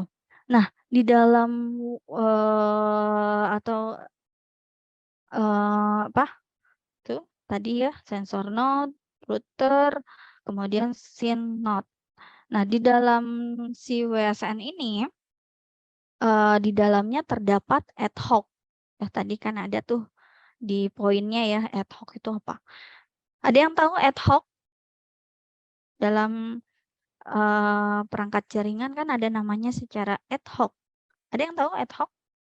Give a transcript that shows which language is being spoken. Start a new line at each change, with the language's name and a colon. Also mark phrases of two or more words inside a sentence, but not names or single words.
Indonesian: Nah, di dalam tuh tadi ya
English: sensor node,
Indonesian: router, kemudian
English: SYN node.
Indonesian: Nah, di dalam si WSN ini di dalamnya terdapat
Latin: ad hoc.
Indonesian: Ya, tadi kan ada tuh di poinnya ya,
Latin: ad hoc
Indonesian: itu apa? Ada yang tahu
Latin: ad hoc?
Indonesian: Dalam perangkat jaringan kan ada namanya secara
Latin: ad hoc.
Indonesian: Ada yang tahu
Latin: ad hoc?